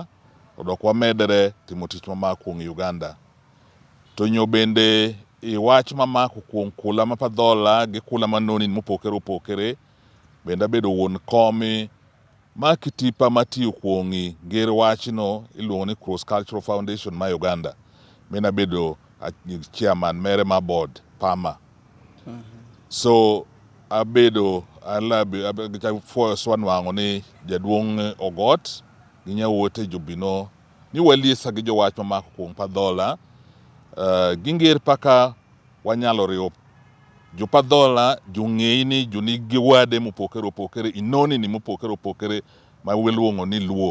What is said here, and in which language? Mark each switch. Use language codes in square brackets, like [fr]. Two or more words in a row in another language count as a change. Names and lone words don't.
[adh] Odok wamedere timo tich mamako kuom Uganda. To nyo bende iwach mamako kuom kula ma Padola gi kula manoni mopogore opogore. Bende abedo wuon komi ma kitipa matiyo kuongi ngir wachno iluongo ni Cross Cultural Foundation ma Uganda. Mena bedo chairman mere ma board Pama. So abedo for swanwango ni jaduong Ogot ginya wote jobino ni waliesa gi jowach mamako kuom Padola. Gingir paka wanyalo riyo jopadola jong'ei ni jonigi wade mopogore opogore inoni ni mopogore opogore ma waluongo ni LUO.